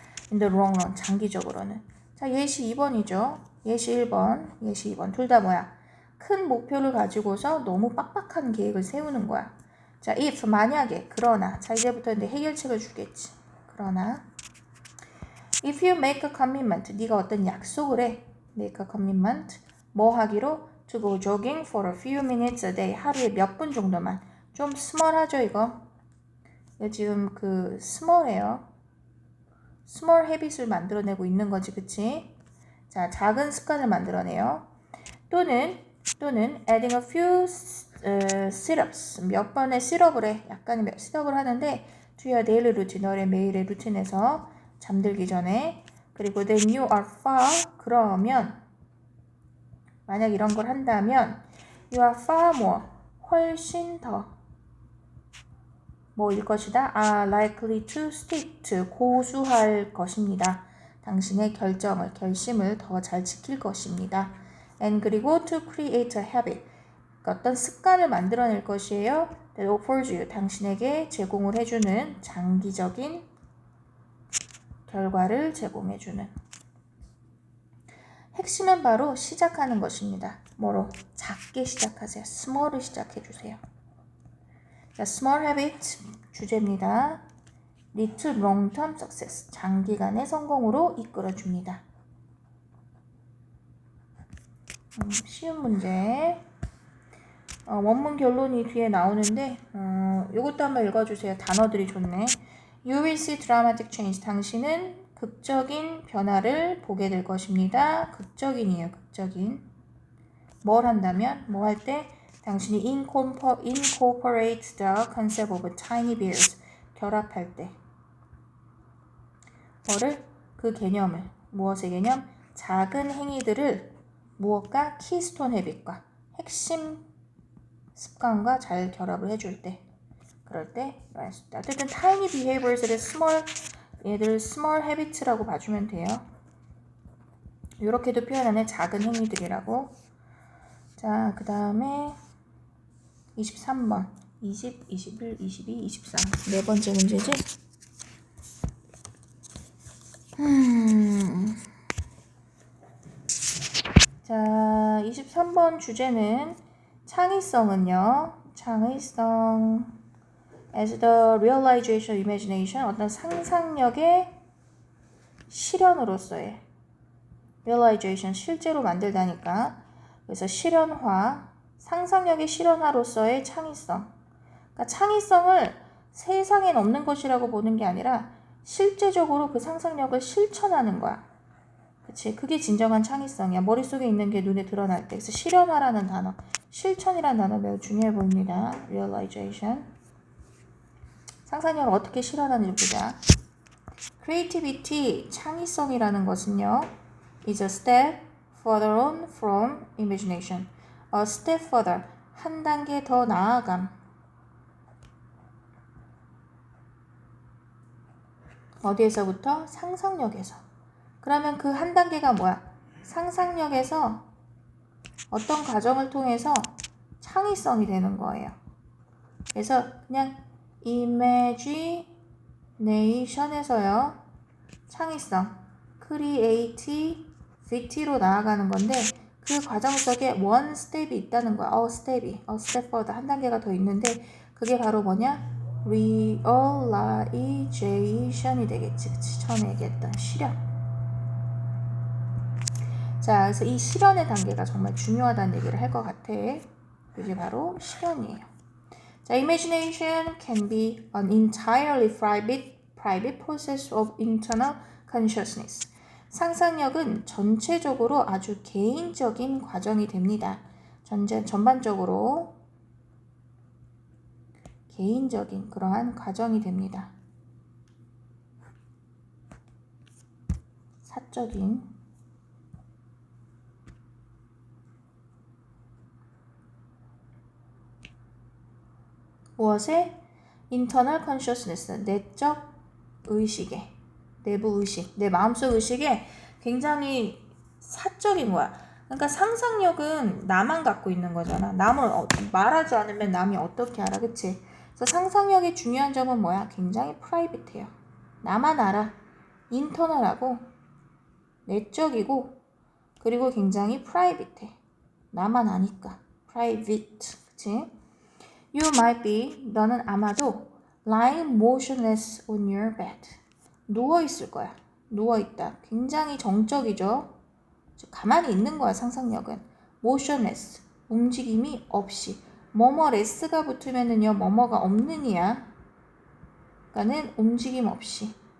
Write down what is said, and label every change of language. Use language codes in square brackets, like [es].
[en] In the long run. [ko] 장기적으로는. 자, 예시 2번이죠. 예시 1번, 예시 2번. 둘 다 뭐야? 큰 목표를 가지고서 너무 빡빡한 계획을 세우는 거야. 자, if, 만약에, 그러나. 자, 이제부터 이제 해결책을 주겠지. 그러나. [en] If you make a commitment, [ko] 네가 어떤 약속을 해. [en] make a commitment. [ko] 뭐 하기로? [en] To go jogging for a few minutes a day. [ko] 하루에 몇 분 정도만. 좀 스몰하죠, 이거? 이거 지금 그 스몰해요. 스몰 헤빗을 만들어내고 있는 거지, 그치? 자, 작은 습관을 만들어내요. 또는 [en] adding a few sit-ups. [ko] 몇 번의 sit-up을 해. 약간의 sit-up을 하는데 [en] to your daily routine. [ko] 너의 매일의 루틴에서 잠들기 전에. 그리고 [en] then you are far. [ko] 그러면 만약 이런 걸 한다면 [en] you are far more. [ko] 훨씬 더 뭐일 것이다? [en] are likely to stick to. [ko] 고수할 것입니다. 당신의 결심을 더 잘 지킬 것입니다. [en] and [ko] 그리고 [en] to create a habit. [ko] 그러니까 어떤 습관을 만들어낼 것이에요. [en] that offers you. [ko] 당신에게 제공을 해주는 장기적인 결과를 제공해주는. 핵심은 바로 시작하는 것입니다. 뭐로? 작게 시작하세요. small을 시작해주세요. 자, small habit 주제입니다. [en] lead to long-term success. [ko] 장기간의 성공으로 이끌어줍니다. 쉬운 문제. 원문 결론이 뒤에 나오는데 이것도 한번 읽어주세요. 단어들이 좋네. [en] You will see dramatic change. [ko] 당신은 극적인 변화를 보게 될 것입니다. 극적인이에요. 극적인. 뭘 한다면? 뭐 할 때? 당신이 [en] incorporate the concept of tiny bears. [ko] 결합할 때. 뭐를? 그 개념을. 무엇의 개념? 작은 행위들을 무엇과? 키스톤 헤빗과 핵심 습관과 잘 결합을 해줄 때. 그럴 때 어쨌든 [en] tiny behaviors [ko] 를 얘들 small habits라고 봐주면 돼요. 이렇게도 표현하는 작은 행위들이라고. 자, 그 다음에 23번 20, 21, 22, 23 네 번째 문제지? 자, 23번 주제는 창의성은요. 창의성 [en] as the realization imagination. [ko] 어떤 상상력의 실현으로서의 realization, 실제로 만들다니까. 그래서 실현화, 상상력의 실현화로서의 창의성. 그러니까 창의성을 세상엔 없는 것이라고 보는 게 아니라 실제적으로 그 상상력을 실천하는 거야. 그치? 그게 진정한 창의성이야. 머릿속에 있는 게 눈에 드러날 때. 그래서 실현화라는 단어, 실천이라는 단어 매우 중요해 보입니다. [en] realization. [ko] 상상력을 어떻게 실현하는지 보자. creativity, 창의성이라는 것은요. [en] is a step further on from imagination. a step further, [ko] 한 단계 더 나아감. 어디에서부터? 상상력에서. 그러면 그 한 단계가 뭐야? 상상력에서 어떤 과정을 통해서 창의성이 되는 거예요. 그래서 그냥 imagination에서요. 창의성, creativity로 나아가는 건데 그 과정 속에 [en] one step [ko] 이 있다는 거야. [en] a step further, [ko] 한 단계가 더 있는데 그게 바로 뭐냐? realization이 되겠지. 그치? 처음에 얘기했던 실현. 자, 그래서 이 실현의 단계가 정말 중요하다는 얘기를 할 것 같아. 그게 바로 실현이에요. [en] 자, imagination can be an entirely private process of internal consciousness. [ko] 상상력은 전체적으로 아주 개인적인 과정이 됩니다. 전반적으로 개인적인 그러한 과정이 됩니다. 사적인 무엇의? [en] internal consciousness, [ko] 내적 의식에, 내부 의식, 내 마음속 의식에 굉장히 사적인 거야. 그러니까 상상력은 나만 갖고 있는 거잖아. 남을 말하지 않으면 남이 어떻게 알아, 그치? 그래서 상상력의 중요한 점은 뭐야? 굉장히 프라이빗해요. 나만 알아. 인터널하고 내적이고 그리고 굉장히 프라이빗해. 나만 아니까. private, 그치? [en] You might be, [ko] 너는 아마도 [en] lying motionless on your bed. [ko] 누워있을 거야. 누워있다. 굉장히 정적이죠. 가만히 있는 거야, 상상력은. motionless, 움직임이 없이. 뭐뭐레스가 붙으면은요, 뭐뭐가 없는 이야. 그러니까는 움직임 없이.